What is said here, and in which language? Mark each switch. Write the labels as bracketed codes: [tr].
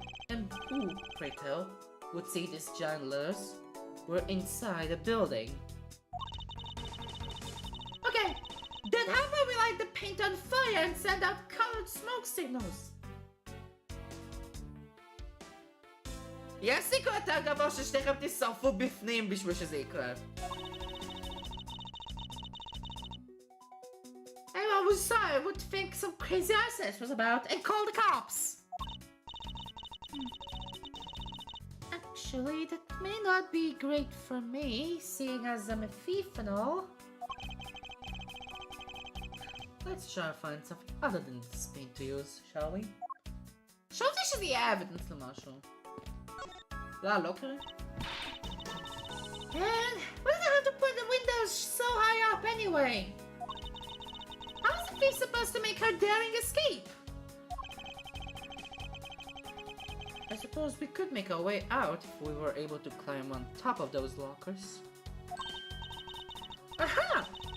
[en] And who, pray tell, would see these giant letters? We're inside a building. Okay, then how about we light the paint on fire and send out colored smoke signals? [he] יש סיכוי יותר גבוה ששניכם תשרפו בפנים בשביל שזה יקרה. [en] Anyone who saw it would think some crazy arsonist was about and call the cops. Actually, that may not be great for me, seeing as I'm a thief and all. Let's try to find something other than this paint to use, shall we? [he] חשבתי שזה יהיה evidence למשהו. לא קרה? [en] Man, why does it have to put the windows so high up anyway? How is the thief supposed to make her daring escape? I suppose we could make our way out if we were able to climb on top of those lockers. Aha!